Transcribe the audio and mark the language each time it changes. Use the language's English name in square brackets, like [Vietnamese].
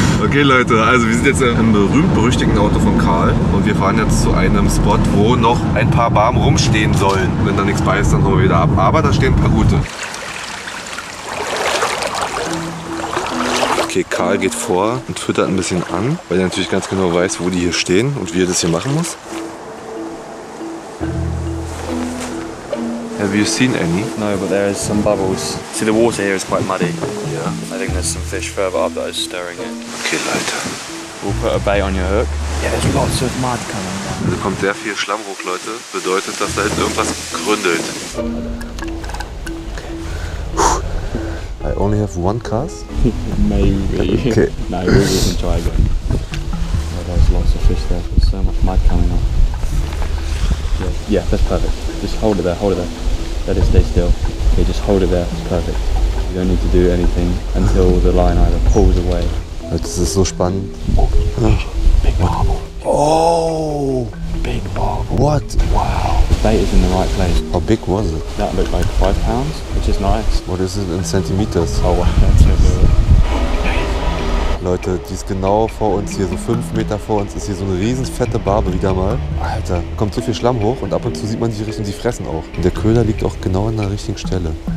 [German] Okay Leute, also wir sind jetzt im berühmt-berüchtigten Auto von Karl und wir fahren jetzt zu einem Spot, wo noch ein paar Barben rumstehen sollen. Wenn da nichts bei ist, dann hauen wir wieder ab. Aber da stehen ein paar gute. Okay, Karl geht vor und füttert ein bisschen an, weil er natürlich ganz genau weiß, wo die hier stehen und wie er das hier machen muss. [English] Have you seen any? No, but there is some bubbles. See, the water here is quite muddy. [German] Ja. [English] I think there's some fish further up that is stirring it. [German] Okay, Leute. [English] We'll put a bait on your hook. Yeah, there's lots of mud coming down. [German] Also kommt sehr viel Schlamm hoch, Leute. Bedeutet, dass da hinten irgendwas gründelt. [English] I only have one cast. Maybe. Okay. No, we can try again. Oh, there's lots of fish there. There's so much mud coming up. Yeah, that's perfect. Just hold it there, hold it there. Let it stay still. Okay, just hold it there. It's perfect. You don't need to do anything until the line either pulls away. [German] Das ist so spannend. [English] Big barbel. Oh! Big barbel. What? Wow. The bait is in the right place. How big was it? That looked like 5 pounds, which is nice. What is it in centimeters? Oh wow, that's so good. [German] Leute, die ist genau vor uns hier, so 5 Meter vor uns ist hier so eine riesen fette Barbe wieder mal. Alter, kommt so viel Schlamm hoch und ab und zu sieht man die Richtung, die fressen auch. Und der Köder liegt auch genau an der richtigen Stelle.